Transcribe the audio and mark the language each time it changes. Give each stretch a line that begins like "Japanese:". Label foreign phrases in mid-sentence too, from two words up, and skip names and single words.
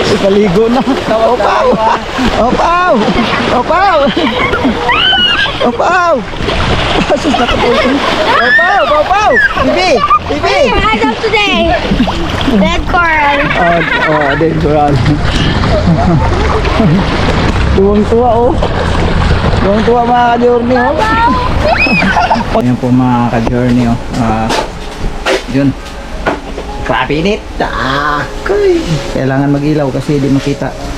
Filipino: Naligo na. Opaw! Opaw! Opaw! Opaw! Sus, nakapulong. Opaw! Opaw! Bibi! Bibi!
English: As of today, dead coral. Dead coral.
Filipino: Tuwang-tuwa oh. Tuwang-tuwa mga ka-journey oh. Ayan po mga ka-journey oh. Yun. Grabe init. Kailangan mag-ilaw kasi di makita.